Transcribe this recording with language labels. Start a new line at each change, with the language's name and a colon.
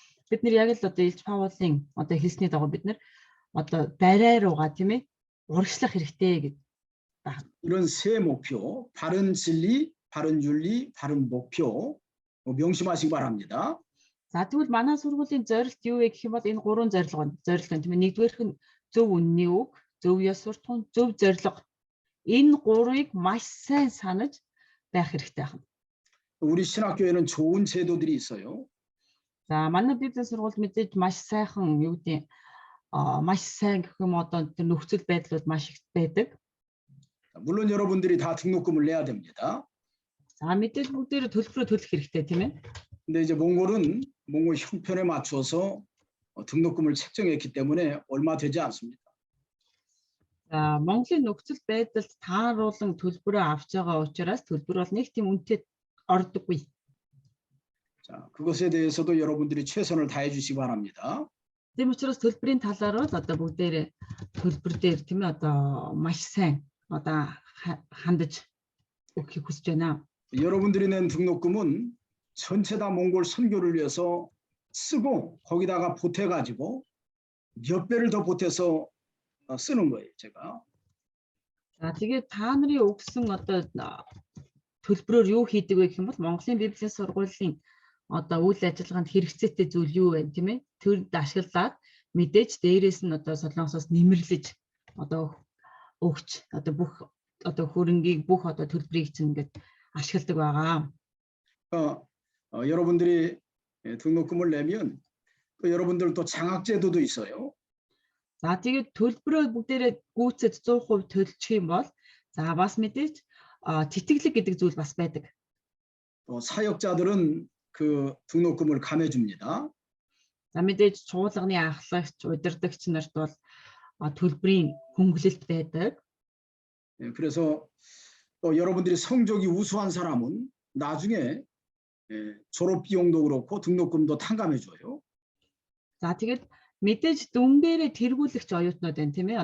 Mongolian: бид нар яг л одоо Илж Паулын одоо хэлсний дагуу бид нар одоо барай руугаа тийм ээ урагшлах хэрэгтэй гэж байна.
Korean: 이런 세 목표, 바른 진리, 바른 윤리, 바른 목표 명심하시기 바랍니다.
Mongolian: За тэгвэл манай сургуулийн зорилт юу вэ гэх юм бол энэ гурван зорилго байна. Нэгдүгээрх нь зөв үнний үг, зөв ёс суртахуун, зөв зорилго. Энэ гурвыг маш сайн санаж байх хэрэгтэй байна.
Korean: 우리 신학교에는 좋은 제도들이 있어요.
Mongolian: За манай библийн сургуульд мэдээж маш сайхан юу гэдэг маш сайн гэх юм одоо тэр нөхцөл байдлууд маш их байдаг.
Korean: 물론 여러분들이 다 등록금을 내야 됩니다.
Mongolian: За мэдээж бүгдээрээ төлбөрөө төлөх хэрэгтэй тийм ээ.
Korean: 근데 이제 몽골은 몽골 형편에 맞추어서 등록금을 책정했기 때문에 얼마 되지 않습니다.
Mongolian: За Монголын нөхцөл байдалд тааруулан төлбөрөө авч байгаа учраас төлбөр бол нэг тийм үнэтэй ордоггүй.
Korean: 자, 그것에 대해서도 여러분들이 최선을 다해 주시기 바랍니다.
Mongolian: Тийм учраас төлбөрийн талаар бол одоо бүгдээрээ төлбөр дээр тийм ээ одоо маш сайн одоо хандаж өгөхийг хүсэж байна.
Korean: 여러분들이 낸 등록금은 전체 다 몽골 선교를 위해서 쓰고 거기다가 보태가지고 몇 배를 더 보태서 쓰는 거예요, 제가.
Mongolian: За тэгээд та нарын өгсөн одоо төлбөрөөр юу хийдэг вэ гэх юм бол Монголын библийн сургуулийн одоо үйл ажиллагаанд хэрэгцээтэй зүйл юу вэ тийм ээ? Тэрд ашиглаад мэдээж дээрээс нь одоо солонгосоос нэмэрлэж одоо өгч одоо бүх одоо хөрөнгийг бүх одоо төлбөрийг чинь ингээд ашигладаг байгаа.
Korean: 여러분들이 등록금을 내면 여러분들 또 장학제도도 있어요.
Mongolian: За тэгээд төлбөрөө бүгдээрээ гүйцэд 100% төлчих юм бол за бас мэдээж тэтгэлэг гэдэг зүйл бас байдаг.
Korean: 또 사역자들은 그 등록금을 감해줍니다.
Mongolian: За мэдээж чуулганы ахлагч, удирдагч нарт бол төлбөрийн хөнгөлөлт байдаг.
Korean: 그래서 또 여러분들이 성적이 우수한 사람은 나중에 졸업 비용도 그렇고 등록금도 탕감해줘요.
Mongolian: За тэгээд мэдээж дүнгээрээ тэргүүлэгч оюутнууд байна тийм ээ.